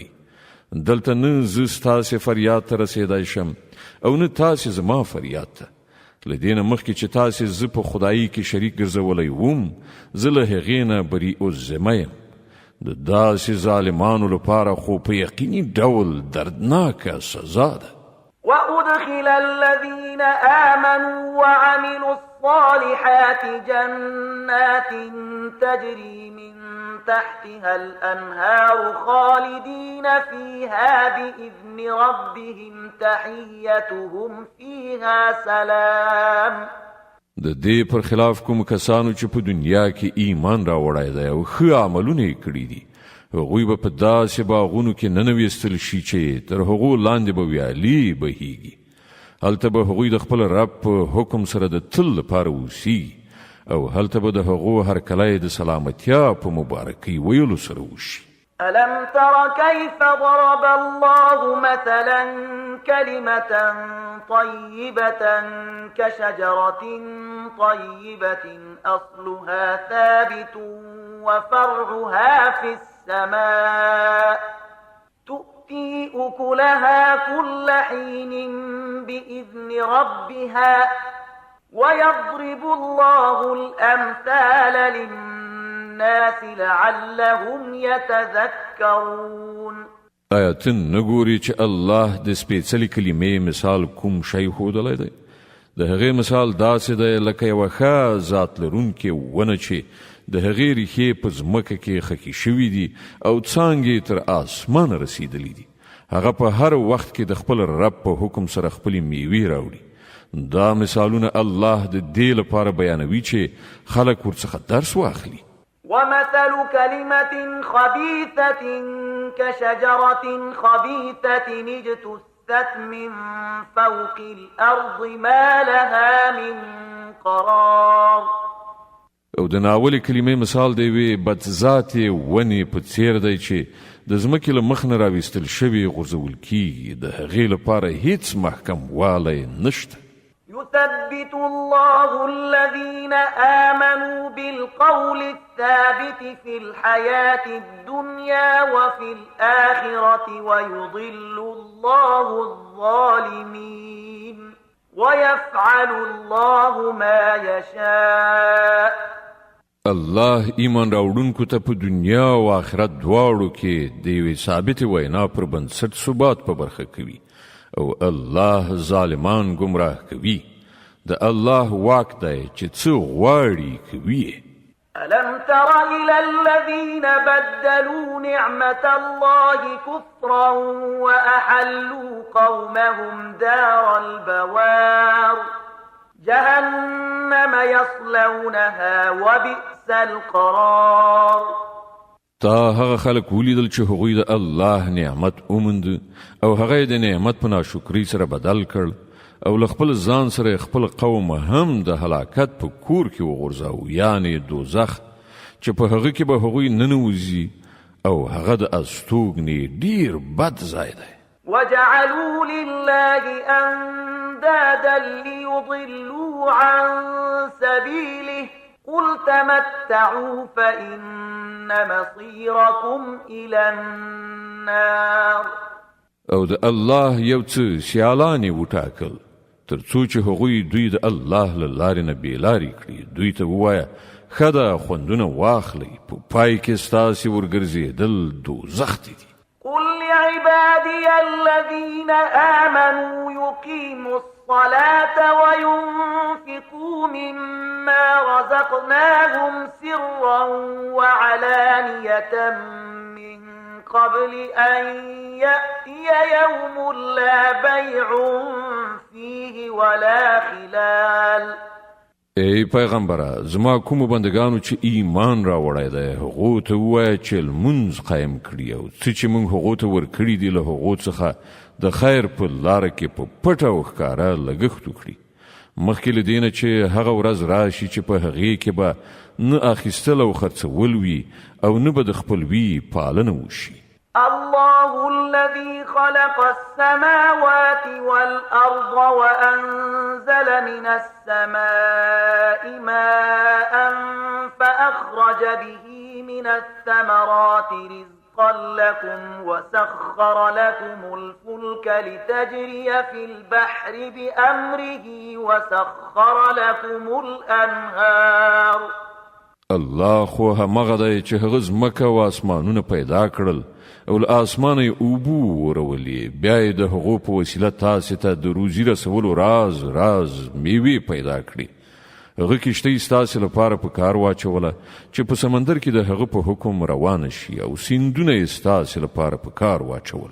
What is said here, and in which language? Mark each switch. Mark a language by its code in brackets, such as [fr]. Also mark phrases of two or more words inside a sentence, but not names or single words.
[ps] دلته نه زه ستاسې فریاد ته رسېدی شم او نه تاسې زما فریاد ته. له دې نه مخکې چې تاسې زه په خدایي کې شریک ګرځولی وم، زه له هغې نه [ar] بریء الذمه [ps] یم. د داسې ظالمانو لپاره خو په یقیني ډول دردناکه سزا ده. [ar] وأدخل الذين آمنوا وعملوا الصالحات جنات تجري من تحتها الأنهار خالدين فيها بإذن ربهم تحيتهم فيها سلام. [ps] د دې پر خلاف کوم کسانو چې په دنیا کې ایمان راوړی دی او ښه عملونه یې کړي دي هغوی به په داسې باغونو کې ننویستل شي چې تر هغو لاندې به ویالې بهیږي. هلته به هغوی د خپل رب په حکم سره د تل لپاره اوسیږي او هلته به د هغو هرکلی د سلامتیا په مبارکۍ ویلو سره وشي. [ar] ألم تر كيف ضرب الله مثلا كلمة طيبة كشجرة طيبة أصلها ثابت وفرعها في السماء تؤتي أكلها كل حين بإذن ربها ويضرب الله الأمثال للناس لعلهم يتذكرون. [ps] آیا ته نګورې چې الله د سپېڅلې کلمې مثال کوم شی ښودلی دی؟ د هغې مثال داسې دی لکه یوه ښه ذات لرونکې ونه چې د هغې ریښې په ځمکه کې خښې شوي دي او څانګې تر اسمانه رسیدلی دي. هغه په هر وخت کې د خپل رب په حکم سره خپلې میوې راوړي. دا مثالونه الله د دې لپاره بیانوي چې خلک ورڅخه درس واخلي. [ar] ومثل كلمة خبيثة كشجرة خبيثة اجتثت من فوق الأرض ما لها من قرار. [ps] او د ناولې کلمې مثال دی وی بدذاتې ونې په څیر دی چې د ځمکې له مخ نه راویستل شوي غورځول کیږي. د هغې لپاره هیڅ محکم والی نشته. [ar] يثبت الله الذين آمنوا بالقول الثابت في الحياة الدنيا وفي الآخرة ويضل الله الظالمين ويفعل الله ما يشاء. [ps] الله ایمان راوړونکو ته په دنیا او آخرت دواړو کې د یوې ثابتې وینا پر بنسټ ثبات په برخه کوي او الله ظالمان گمراه کوي. د الله واک دی چې څه غواړي کوي. [ar] ألم تر إلى الذين بدلوا نعمة الله كفرا وأحلوا قومهم دار البوار جهنم يصلونها وبئس القرار. [ps] تا هغه خلک ولیدل چې هغوی د الله نعمت وموند او هغه د نعمت په ناشکرۍ سره بدل کړ او له خپل ځان سره خپل قوم هم د هلاکت په کور کې وغورځاوه، یعنې دوزخ چې په هغه کې به هغوی ننوځي او هغه د استوګنې ډیر بد ځای دی. [ar] وجعلوا لله أندادا ليضلوا عن سبيله قل تمتعوا فإن مصيركم إلى النار. [ps] او د الله یو څه سیالانې وټاکل تر څو چې هغوی دوی د الله له لارې نه بېلارې کړي. دوی ته ووایه ښه ده خوندونه واخلئ په پای کې ستاسې ورګرځېدل دوزخ ته دي. [ar] قل لعبادي الذين آمنوا يقيموا الصلاة وينفقوا مما رزقناهم سرا وعلانية من قبل أن يأتي يوم لا بيع فيه ولا خلال. [ps] ای پیغمبره زما کومو بندگانو چې ایمان راوړی دی هغو ته ووایه چې لمونځ قایم کړي او څه چې موږ هغو ته ورکړي دي له هغو څخه د خیر په لاره کې په پټه او ښکاره لګښت وکړي مخکې له دې نه چې هغه ورځ راشي چې په هغې کې به نه اخیستل او خرڅول وي او نه به د خپلوي پالنه وشي. [ar] الله الذي خلق السماوات والأرض وأنزل من السماء ماء فأخرج به من الثمرات رزقا لكم وسخر لكم الفلك لتجري في البحر بأمره وسخر لكم الأنهار. [ps] الله خو همغه دی چې هغه ځمکه او اسمانونه پیدا کړل او له اسمانه یې اوبو ورولې بیا یې د هغو په وسیله تاسې ته د روزي رسولو راز میوې پیدا کړي هغه کښتۍ ستاسې لپاره په کار واچوله چې په سمندر کې د هغه په حکم روانه شي او سیندونه یې ستاسې لپاره په کار واچول.